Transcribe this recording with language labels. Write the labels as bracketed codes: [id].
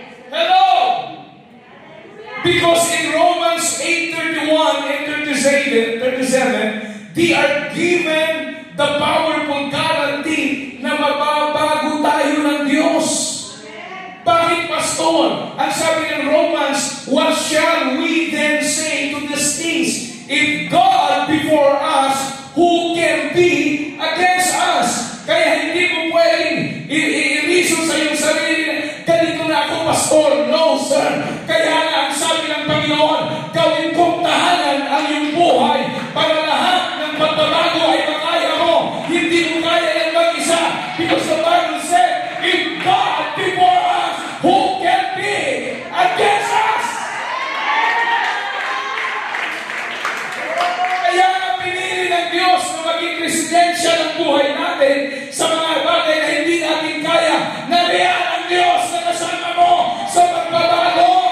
[en] Hello? Because in Romans 8:31 and 37, they are given the powerful guarantee [tl] na mababago tayo ng Diyos. Bakit, Pastor? Ang sabi ng Romans, [en] what shall we then say to these things? If God before us, who can be against us? [tl] Kaya hindi mo pwedeng i-reason sa iyong sarili, ganito na ako, Pastor. [en] No, sir. [tl] Kaya nga, ang sabi ng Panginoon, gawin kong tahanan ang iyong buhay para lahat ng pagbabago ay makaya mo. Hindi mo kaya yan mag-isa. [en] Because the Bible said, if God before us, who can be against us? [tl] Kaya nga pinili ng Diyos na maging residensya ng buhay natin sa mga bagay na hindi natin kaya. Nariyan ang Diyos na kasama mo sa pagbabago.